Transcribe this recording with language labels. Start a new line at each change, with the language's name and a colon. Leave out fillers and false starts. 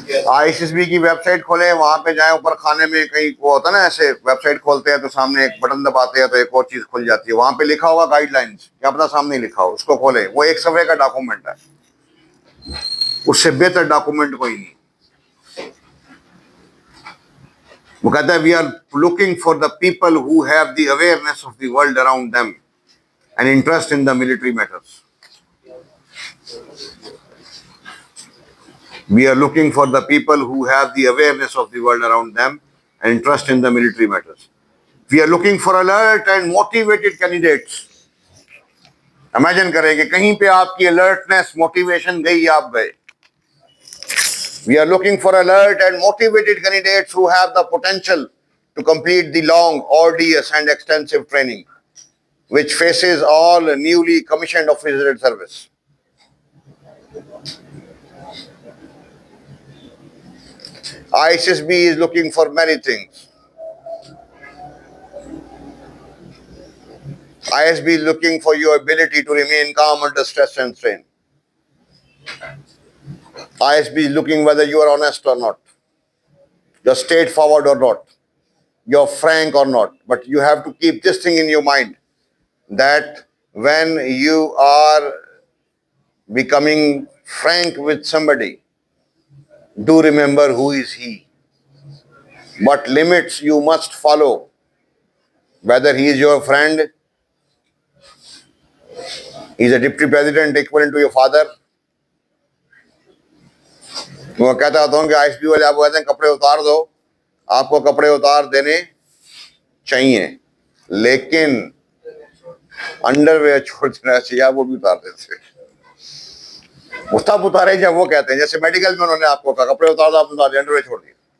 Hindi: आईसीएसबी की वेबसाइट खोले, वहां पे जाए, ऊपर खाने में कहीं वो होता है ना, ऐसे वेबसाइट खोलते हैं तो सामने एक बटन दबाते हैं तो एक और चीज खुल जाती है, वहां पे लिखा होगा गाइडलाइंस, क्या पता सामने लिखा हो, उसको खोले, वो 1 सफ़े का डॉक्यूमेंट है, उससे बेहतर डॉक्यूमेंट कोई नहीं।
English: वो कहता है we are looking for the people who have the awareness of the world around them and interest in the military matters. We are looking for the people who have the awareness of the world around them and interest in the military matters. We are looking for alert and motivated candidates.
Hindi: Imagine करें कि कहीं पे आपकी alertness, motivation गई, आप गए।
English: We are looking for alert and motivated candidates who have the potential to complete the long, arduous and extensive training which faces all newly commissioned officers in service. ISSB is looking for many things. ISB is looking for your ability to remain calm under stress and strain. ISB is looking whether you are honest or not, you're straightforward or not, you're frank or not. But you have to keep this thing in your mind, that when you are becoming frank with somebody, Do remember who is he. What limits you must follow. Whether he is your friend, he is a deputy president equivalent to your father.
Hindi: मैं कहता हूँ कि ISP वाले आपको कहते हैं कपड़े उतार दो, आपको कपड़े उतार देने चाहिए, लेकिन अंडरवेयर छोड़ देना चाहिए, आप वो भी उतार देते। वो तब उतारे जब वो कहते हैं, जैसे मेडिकल में उन्होंने आपको कहा कपड़े उतार दो, आप उतार दिए, अंडरवेयर छोड़ दिए।